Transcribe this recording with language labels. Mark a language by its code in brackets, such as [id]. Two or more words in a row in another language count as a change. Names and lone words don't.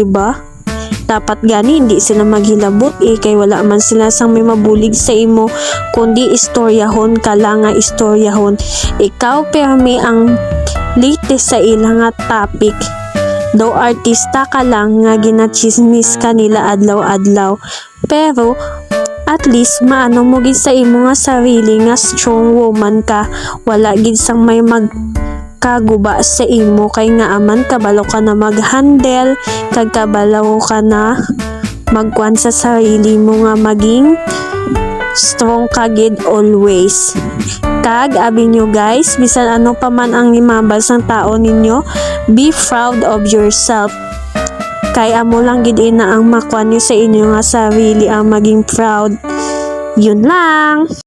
[hil] diba dapat gani hindi sila maghilabot kay wala man sila sang may mabulig sa imo kundi istoryahon ka lang nga istoryahon ikaw permi ang latest sa ilang nga topic daw artista ka lang nga ginachismis ka nila adlaw-adlaw pero [en] at least [hil] maano mo gid sa imo nga sarili nga [en] strong woman [hil] ka wala gid sang may magkaguba sa imo kay nga aman kabalo ka na mag-handle kag kabalo ka na magkuan sa sarili mo nga maging strong ka gid always kag abi nyo guys bisan ano pa man ang nimabal sang tao ninyo [en] be proud of yourself [hil] kay amo lang gid ina ang makuan nyo sa inyo nga sarili ang maging proud yun lang.